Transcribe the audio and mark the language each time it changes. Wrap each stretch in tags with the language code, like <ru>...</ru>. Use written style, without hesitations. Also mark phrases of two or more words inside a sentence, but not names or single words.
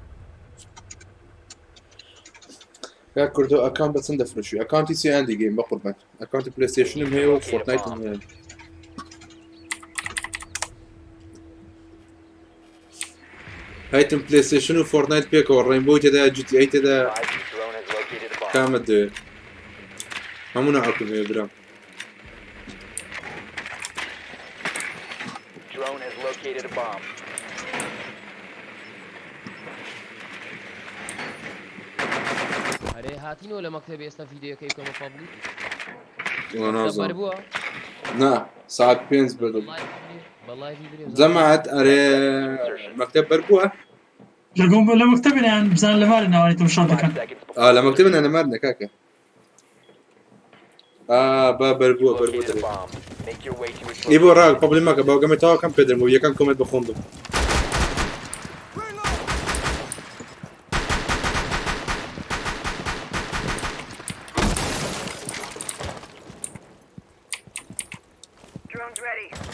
<ckb>یا کوردۆ ئەکاونت بە چەند دەفرۆشی ئەکاونتی چیان دیگەین بە قوربان ئەکاونتی پلەیستێشنم هەیە و فۆرتنایتم هەیە هایتم پلەیستێشن و فۆرتنایت پێکەوە ڕێنبۆی تێدا GTA تێدا کامت دەوێت هەموو نەعاکم هەیە برام</ckb> <en>Drone has located a bomb.</en> <ckb>هەرێ هاتینەوە لە مەکتەبێ ئێستا ڤیدیۆکەی کۆمە پابلیک نازانم بووە نا ساعت 5 بردم بەڵای ڤیدیۆ جەماعەت ئەرێ مەکتەب بەربووە لەگەڵ لە مەکتەبیان بزان لەوارە ناوانێتەوە شەڕ 5 دەکەن seconds لە مەکتەب نەمار نەکاکە با بەربووە</ckb> <en>located a</en> <ckb>بەربووە</ckb> <en>bomb. Make your way to its</en> <ckb>ئی بۆ ڕاک پۆبلێم مەکە باوگەمێتەوە کەم پێدرم و یەکەم کۆمنت بخۆندم</ckb> <en>Drone's ready.</en>